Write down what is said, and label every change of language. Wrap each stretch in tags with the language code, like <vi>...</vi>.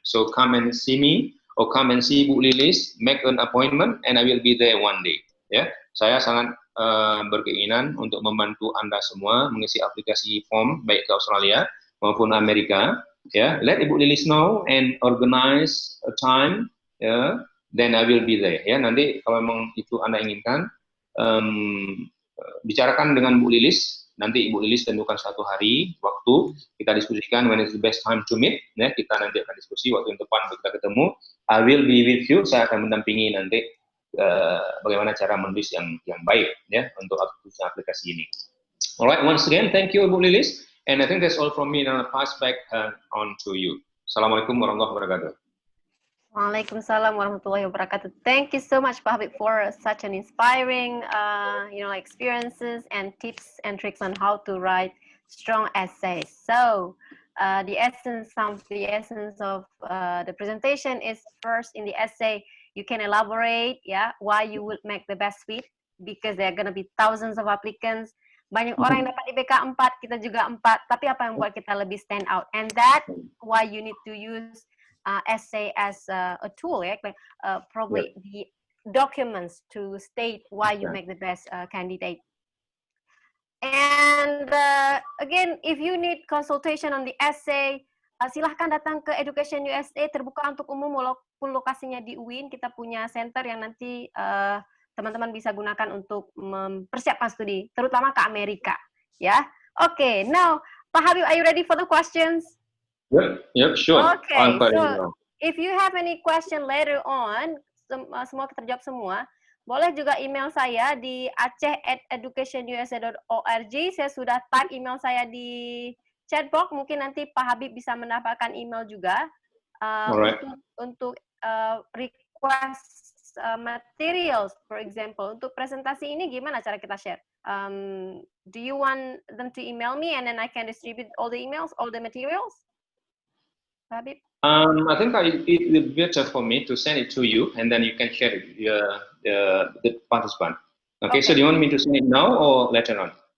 <en>So come and see me or come and see Ibu Lilis. Make an appointment, and I will be there one day. Yeah.</en> <id>saya sangat berkeinginan untuk membantu Anda semua mengisi aplikasi form baik ke Australia maupun Amerika.</id> <en>Ya, let Ibu Lilis know and organize a time. Ya, then I will be there.</en> <id>Ya, nanti kalau memang itu Anda inginkan, bicarakan dengan Bu Lilis. Nanti Ibu Lilis tentukan satu hari waktu, kita diskusikan</id> <en>when is the best time to meet.</en> <id>Ya, kita nanti akan diskusi waktu yang tepat untuk kita ketemu.</id> <en>I will be with you.</en> <id>Saya akan mendampingi nanti bagaimana cara menulis yang baik ya untuk aplikasi ini.</id> <en>Alright, once again, thank you Ibu Lilis, and I think that's all from me. Now I pass back on to you. Assalamualaikum warahmatullahi wabarakatuh.</en> <ar>Waalaikumsalam warahmatullahi wabarakatuh.</ar> <en>Thank you so much, Pak Habib, for such an inspiring, experiences and tips and tricks on how to write strong essays. So, the essence of the presentation is first in the essay you can elaborate why you would make the best fit, because there are going to be thousands of applicants.</en> <id>Banyak orang yang dapat IPK 4, kita juga 4, tapi apa yang buat kita lebih</id> <en>stand out? And that why you need to use essay as a tool, probably the documents to state why you make the best candidate. And again, if you need consultation on the essay,</en> <id>silahkan datang ke Education USA, terbuka untuk umum walaupun lokasinya di UIN. Kita punya center yang nanti teman-teman bisa gunakan untuk mempersiapkan studi, terutama ke Amerika.</id> <en>Ya, okay. Now, Pak Habib, are you ready for the questions? Yep, sure. Okay, so if you have any question later on,</en> <id>semua terjawab semua, boleh juga email saya di</id> <en>aceh@educationusa.org.</en> <id>Saya sudah type email saya di chat box, mungkin nanti Pak Habib bisa mendapatkan email juga untuk</id> <en>request materials, for example.</en> <id>Untuk presentasi ini gimana cara kita share?</id> <en>Do you want them to email me and then I can distribute all the emails, all the materials? Habib? I think it would be better for me to send it to you, and then you can share it with the participant. Okay, so do you want me to send it now or later on?</en>